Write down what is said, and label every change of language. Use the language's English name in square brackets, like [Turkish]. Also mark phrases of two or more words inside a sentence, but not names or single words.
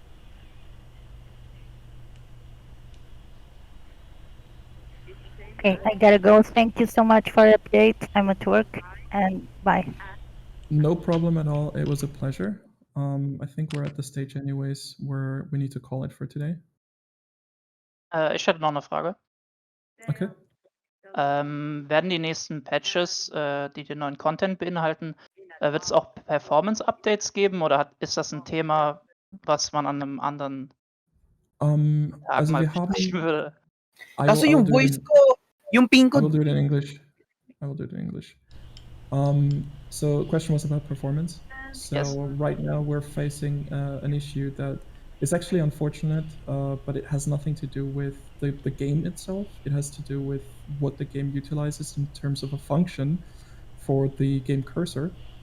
[English] Okay, I gotta go. Thank you so much for the update. I'm at work, and bye. No problem at all. It was a pleasure. I think we're at the stage anyways where we need to call it for today. [German] Ich hätte noch eine Frage. [English] Okay. [German] Werden die nächsten Patches, die den neuen Content beinhalten, wird es auch Performance-Updates geben oder ist das ein Thema, was man an einem anderen Tag Also mal wir haben. besprechen würde? [Filipino] Kaso yung voice ko, yung ping ko. [English] I will do it in English. So the question was about performance. So Yes. right now we're facing an issue that is actually unfortunate, but it has nothing to do with the game itself. It has to do with what the game utilizes in terms of a function for the game cursor.